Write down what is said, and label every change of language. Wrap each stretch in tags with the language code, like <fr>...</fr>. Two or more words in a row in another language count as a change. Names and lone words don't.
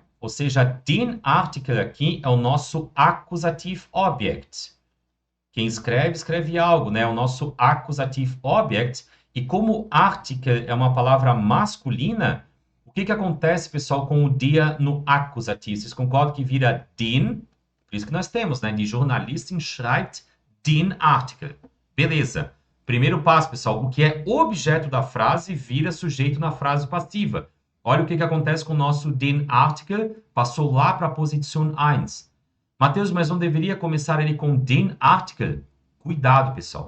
<pt>Ou seja,</pt> <de>den Artikel</de> <pt>aqui é o nosso</pt> <en>accusative object.</en> <pt>Quem escreve, escreve algo, né? É o nosso</pt> <en>accusative object.</en> <pt>E como Artikel é uma palavra masculina, o que acontece, pessoal, com o dia no acusativo? Vocês concordam que vira den? Por isso que nós temos, né?</pt> <de>Die Journalistin schreibt den Artikel.</de> <pt>Beleza. Primeiro passo, pessoal. O que é objeto da frase vira sujeito na frase passiva. Olha o que acontece com o nosso</pt> <de>den Artikel.</de> <pt>Passou lá para a posição 1. Matheus, mas não deveria começar ele com</pt> <de>den Artikel?</de> <pt>Cuidado, pessoal.</pt>